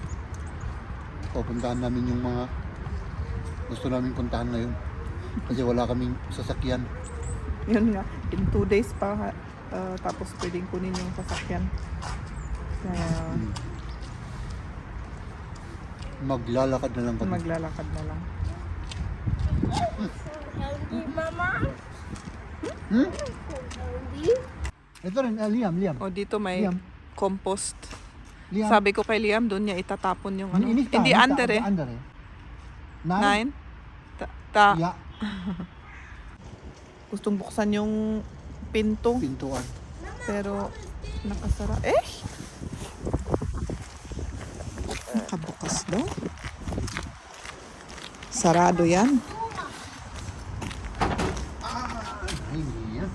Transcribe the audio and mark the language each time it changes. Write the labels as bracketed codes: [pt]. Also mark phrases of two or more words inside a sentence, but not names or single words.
[tl] Pupuntahan namin yung mga gusto namin puntahan ngayon. Kasi wala kaming sasakyan. Yun nga. [en] In 2 days [tl] pa. Tapos pwedeng kunin yung sasakyan. Kaya Maglalakad na lang kami. maglalakad na lang. [de] Die Mama? Die? [tl] Ito rin, Liam. O dito may Liam. compost. Liam. Sabi ko kay Liam, doon niya itatapon yung ano. Inita, Hindi inita, under eh. Under eh. Nine? 9. Yeah. Gustong buksan yung pinto. Pintuan. Pero nakasara. Eh! Nakabukas daw. Sarado yan. Ay, hindi yan.